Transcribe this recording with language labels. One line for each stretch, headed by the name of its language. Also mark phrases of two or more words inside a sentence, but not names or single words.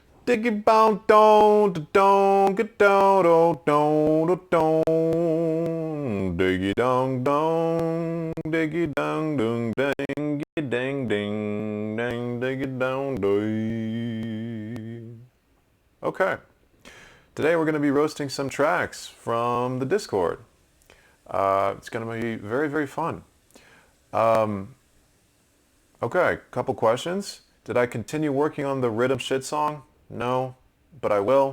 English: diggy bound don don get down don don diggy dong dong diggy dong dong dang dang ding dang diggy dong ding. Okay, today we're going to be roasting some tracks from the Discord. It's going to be very, very fun. Okay, couple questions. Did I continue working on the Rhythm Shit song? No, but I will.